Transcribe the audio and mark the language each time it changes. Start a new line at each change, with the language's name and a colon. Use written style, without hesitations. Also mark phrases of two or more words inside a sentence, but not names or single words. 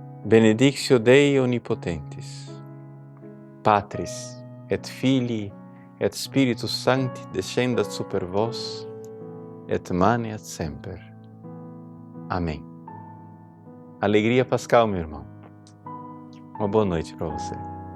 Latin: Benedictio Dei Omnipotentis, Patris et Filii et Spiritus Sancti descendat super vos, et maneat semper.
Portuguese: Amém. Alegria pascal, meu irmão. Uma boa noite para você.